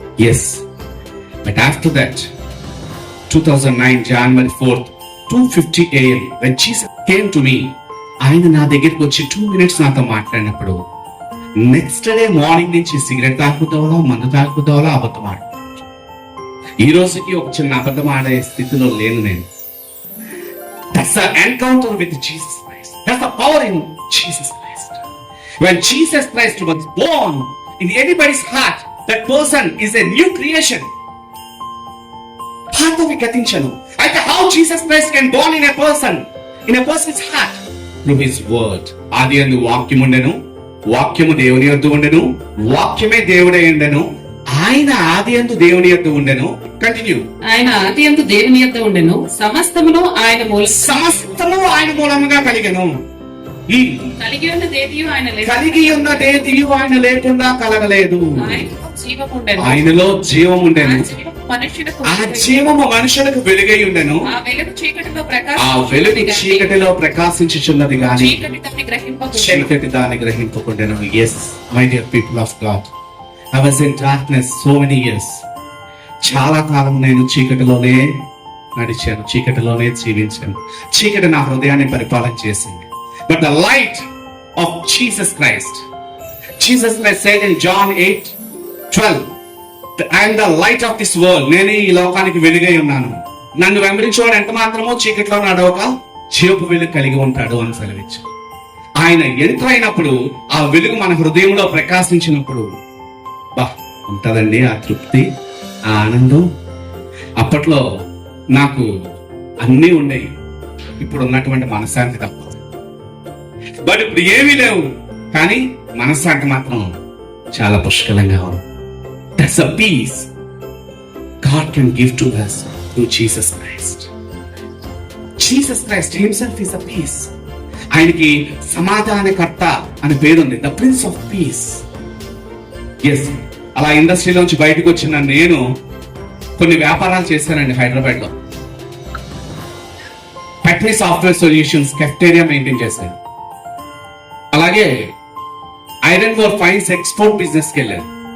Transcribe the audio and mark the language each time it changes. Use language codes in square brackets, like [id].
[en] yes, but after that 2009 January 4th 2:50 AM when Jesus came to me, [te] ఆయన నా దగ్గరికి వచ్చి 2 minutes నాతో మాట్లాడినప్పుడు నెక్స్ట్ డే మార్నింగ్ నుంచి సిగరెట్ తాగుతావా, మందు తాగుతావా, అబద్ధం ఆడు. ఈ రోజుకి ఒక చిన్న అబద్ధం ఆడే స్థితిలో లేను నేను. [en] That's the encounter with Jesus Christ. That's the power in Jesus Christ. When Jesus Christ was born in anybody's heart, that person is a new creation. [te] పాతవి గతించను. [en] అయితే how Jesus Christ can born in a person's heart? Through his word. [te] ఆదియందు వాక్యం ఉండెను, వాక్యము దేవుని యొద్ద ఉండెను, వాక్యమే దేవుడై ఉండెను, ఆయన ఆదియందు దేవుని యొద్ద ఉండెను. కంటిన్యూ. ఆయన ఆదియందు దేవుని యొద్ద ఉండెను, సమస్తమును ఆయన మూలం సమస్తము ఆయన మూలముగా కలిగెను. కలిగి ఉన్నదేదియు ఆయన లేదు, కలిగి ఉన్నదేదియు ఆయన లేకుండా కలగలేదు. ఆయనలో జీవము ఉండెను, ఆయనలో జీవం ఉండెను. ఆ జీవము మనుష్యులకు ఆ జీవము మనుషులకు వెలుగై ఉండెను. ఆ వెలుగు చీకటిలో ఆ వెలుగు ప్రకాశించుచున్నది చీకటిలో ప్రకాశించుచున్నది గాని చీకటి దాన్ని గ్రహింపకుండెను. చీకటి దాన్ని గ్రహింపకుండెను. [en] Yes my dear people of God, I was in darkness so many years. [te] చాలా కాలం నేను చీకటిలోనే నడిచాను, చీకటిలోనే జీవించాను. చీకటి నా హృదయాన్ని పరిపాలన చేసింది. [en] But the light of Jesus Christ said in John 8:12, I am the light of this world. [te] నేను ఈ లోకానికి వెలుగై ఉన్నాను. నన్ను వెంబడించేవాడు ఎంత మాత్రమో చీకటిలో నడవక జీవపు వెలుగు కలిగి ఉంటాడు అని సెలవిచ్చాడు. ఆయన ఎంటర్ అయినప్పుడు ఆ వెలుగు మన హృదయంలో ప్రకాశించినప్పుడు బా ఉంటదండి ఆ తృప్తి, ఆ ఆనందం. అప్పట్లో నాకు అన్నీ ఉండేవి, ఇప్పుడు ఉన్నటువంటి మనశ్శాంతి తప్ప. బట్ ఇప్పుడు ఏమీ లేవు, కానీ మనశ్శాంతి మాత్రం చాలా పుష్కలంగా ఉంది. [en] That's a peace God can give to us through Jesus Christ. Jesus Christ himself is a peace. [te] ఆయనకి సమాధానకర్త అని పేరుంది, [en] The prince of peace. [te] Yes, అలా ఇండస్ట్రీలోంచి బయటకు వచ్చిన నేను కొన్ని వ్యాపారాలు చేశానండి హైదరాబాద్ లో. Technique software solutions cafeteria maintain చేశాను. అలాగే iron ore fines export business కి వెళ్ళాను.